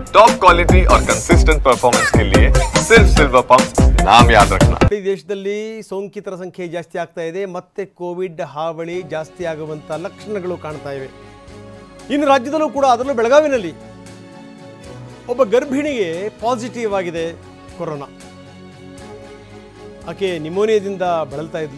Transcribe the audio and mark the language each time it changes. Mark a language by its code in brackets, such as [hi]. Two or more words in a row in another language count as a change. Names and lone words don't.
[hi] टॉप क्वालिटी और कंसिस्टेंट परफॉर्मेंस के लिए सिर्फ सिल्वर पंप नाम याद रखना। [kn] ದೇಶದಲ್ಲಿ ಸೋಂಕಿತರ ಸಂಖ್ಯೆ ಜಾಸ್ತಿ ಆಗ್ತಾ ಇದೆ, ಮತ್ತೆ ಕೋವಿಡ್ ಹಾವಳಿ ಜಾಸ್ತಿ ಆಗುವಂತ ಲಕ್ಷಣಗಳು ಕಾಣ್ತಾ ಇವೆ. ಇನ್ನು ರಾಜ್ಯದಲ್ಲೂ ಕೂಡ, ಅದರಲ್ಲೂ ಬೆಳಗಾವಿನಲ್ಲಿ ಒಬ್ಬ ಗರ್ಭಿಣಿಗೆ ಪಾಸಿಟಿವ್ ಆಗಿದೆ ಕೊರೋನಾ. ಆಕೆ ನಿಮೋನಿಯಾದಿಂದ ಬಳಲ್ತಾ ಇದ್ಲು.